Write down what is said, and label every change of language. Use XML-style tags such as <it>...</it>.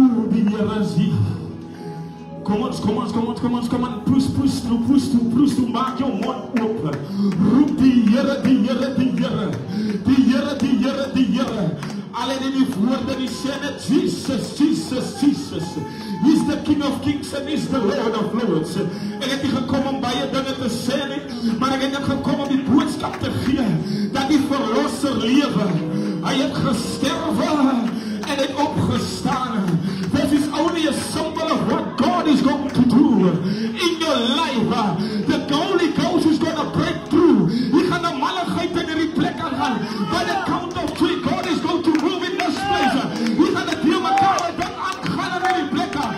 <af>Die Here is hier. Kom ons, proes toe, maak jou mond oop. Roep die Here, die Here, die Here. Die Here, die Here, die Here. Alleen in die woorde die sê net Jesus, Jesus, Jesus.</af> <en>He's the King of Kings and He's the Lord of Lords.</en> <af>Ek het nie gekom om baie dinge te sê nie, maar ek het net gekom om die boodskap te gee dat die verlosser lewe. Hy het gesterwe en het opgestaan.</af> <en>This is only a symbol of what God is going to do in your life. The Holy Ghost is going to break through.</en> <af>Jy gaan 'n malligheid in hierdie plek aangaan.</af> <en>By the count of 3, God is going to move in this place.</en> <af>Jy gaan dit hier mekaar dit aangaan in hierdie plek.</af>